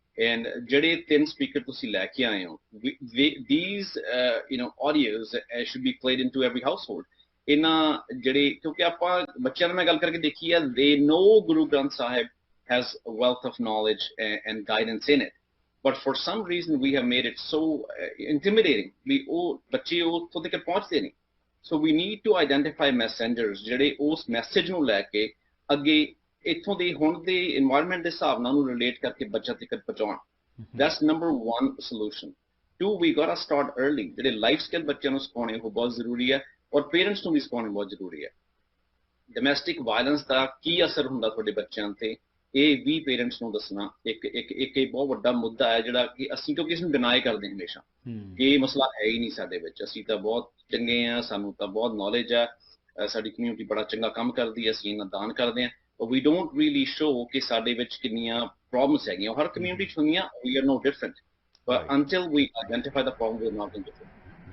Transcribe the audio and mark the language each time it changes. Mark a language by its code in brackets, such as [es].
[en] And [pa] ਜਿਹੜੇ ਤਿੰਨ speaker ਤੁਸੀਂ ਲੈ ਕੇ ਆਏ ਹੋ, [en] these you know audios should be played into every household. [pa] ਇਹਨਾਂ ਜਿਹੜੇ ਕਿਉਂਕਿ ਆਪਾਂ ਬੱਚਿਆਂ ਨਾਲ ਮੈਂ ਗੱਲ ਕਰਕੇ ਦੇਖੀ ਹੈ, [en] they know Guru Granth Sahib has a wealth of knowledge and guidance in it. But for some reason we have made it so intimidating. [pa] ਉਹ ਬੱਚੇ ਉੱਥੋਂ ਤੱਕ ਪਹੁੰਚਦੇ ਨਹੀਂ. [en] So we need to identify messengers [pa] ਜਿਹੜੇ ਉਸ ਮੈਸੇਜ ਨੂੰ ਲੈ ਕੇ ਅੱਗੇ ਇੱਥੋਂ ਦੇ ਹੁਣ ਦੇ environment ਦੇ ਹਿਸਾਬ ਨਾਲ ਉਹਨੂੰ relate ਕਰਕੇ ਬੱਚਾ ਤੱਕ ਪਹੁੰਚਾਉਣ. [en] That's number one solution. Two, we got to start early. [pa] ਜਿਹੜੇ life skill ਬੱਚਿਆਂ ਨੂੰ ਸਿਖਾਉਣੇ ਉਹ ਬਹੁਤ ਜ਼ਰੂਰੀ ਹੈ, ਔਰ ਪੇਰੈਂਟਸ ਨੂੰ ਵੀ ਸਿਖਾਉਣੇ ਬਹੁਤ ਜ਼ਰੂਰੀ ਹੈ. Domestic violence ਦਾ ਕੀ ਅਸਰ ਹੁੰਦਾ ਤੁਹਾਡੇ ਬੱਚਿਆਂ ਤੇ, ਇਹ ਵੀ ਪੇਰੈਂਟਸ ਨੂੰ ਦੱਸਣਾ ਇੱਕ ਬਹੁਤ ਵੱਡਾ ਮੁੱਦਾ ਹੈ ਜਿਹੜਾ ਕਿ ਅਸੀਂ ਕਿਉਂਕਿ ਇਸ ਨੂੰ ਡਿਨਾਈ ਕਰਦੇ ਹਮੇਸ਼ਾ ਕਿ ਇਹ ਮਸਲਾ ਹੈ ਹੀ ਨਹੀਂ ਸਾਡੇ ਵਿੱਚ, ਅਸੀਂ ਤਾਂ ਬਹੁਤ ਚੰਗੇ ਆ, ਸਾਨੂੰ ਤਾਂ ਬਹੁਤ ਨੌਲੇਜ ਹੈ, ਸਾਡੀ ਕਮਿਊਨਿਟੀ ਬੜਾ ਚੰਗਾ ਕੰਮ ਕਰਦੀ ਹੈ, ਅਸੀਂ ਇਹਨਾਂ ਦਾਨ ਕਰਦੇ ਹਾਂ, [en] but we don't really show [pa] ਕਿ ਸਾਡੇ ਵਿੱਚ ਕਿੰਨੀਆਂ ਪ੍ਰੋਬਲਮਸ ਹੈਗੀਆਂ. ਹਰ ਕਮਿਊਨਿਟੀ 'ਚ ਹੁੰਦੀਆਂ, [en] we are no different, but until we identify the problem we are not different.